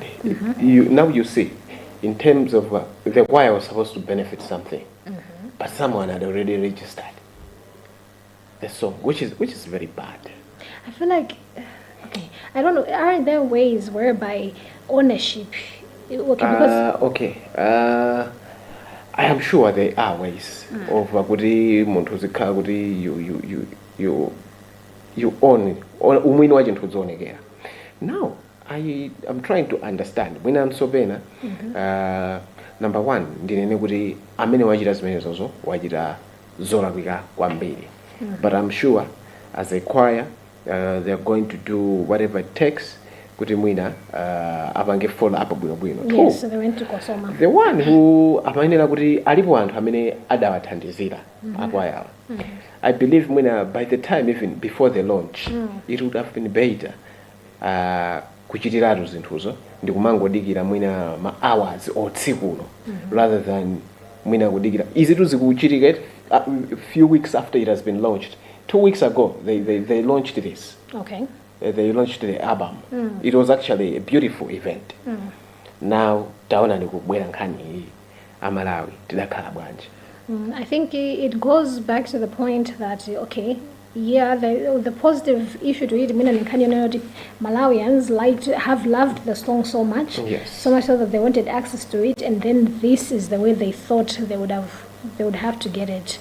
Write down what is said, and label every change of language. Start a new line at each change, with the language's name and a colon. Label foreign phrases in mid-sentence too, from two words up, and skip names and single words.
English: You see, in terms of the choir was supposed to benefit something, but someone had already registered the song, which is very bad. I feel like, okay, I don't know. Aren't there ways whereby ownership? Okay, because I am sure there are ways of
Nyanja: kuti munthu zikhala kuti
English: you own
Nyanja: umwini wa chinthu zoonekera.
English: Now I'm trying to understand
Nyanja: mwina msopena number one ndinene kuti amene wachita zimenezozo wachita zolakwika kwambiri,
English: but I'm sure as a choir they are going to do whatever it takes
Nyanja: kuti mwina apange follow up bwinobwino.
English: Yes, so they went to Kosoma. The one who
Nyanja: amayenera kuti alipo anthu amene adawathandizira akwaya.
English: I believe mwina by the time even before the launch it would have been better
Nyanja: kuchitiratu zinthuzo ndi kumangodikira mwina ma hours otsikuno
English: rather than
Nyanja: mwina kudikira izitu zikuchitika
English: a few weeks after it has been launched. 2 weeks ago they launched this. Okay. They launched the album. It was actually a beautiful event.
Nyanja: Now taona ndikubwera nkhani amalawi tidakhala bwanji.
English: I think it goes back to the point that okay, yeah, the positive issue to it, Malawians have loved the song so much, yes, so much so that they wanted access to it, and then this is the way they thought they would have to get it.